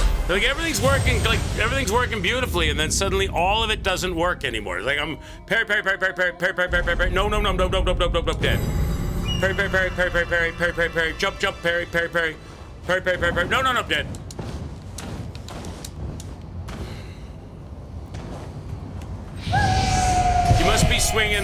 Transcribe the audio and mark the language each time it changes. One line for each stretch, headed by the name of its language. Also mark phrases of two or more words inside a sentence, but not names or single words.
English: Like everything's working beautifully, and then suddenly all of it doesn't work anymore. It's like I'm parry, parry, parry, parry, parry, parry, parry, parry, parry, parry. No, dead. Parry, parry, parry, parry, parry, parry, parry, parry, parry, jump, parry, parry, parry, parry, parry, parry, parry. No, dead. He must be swinging.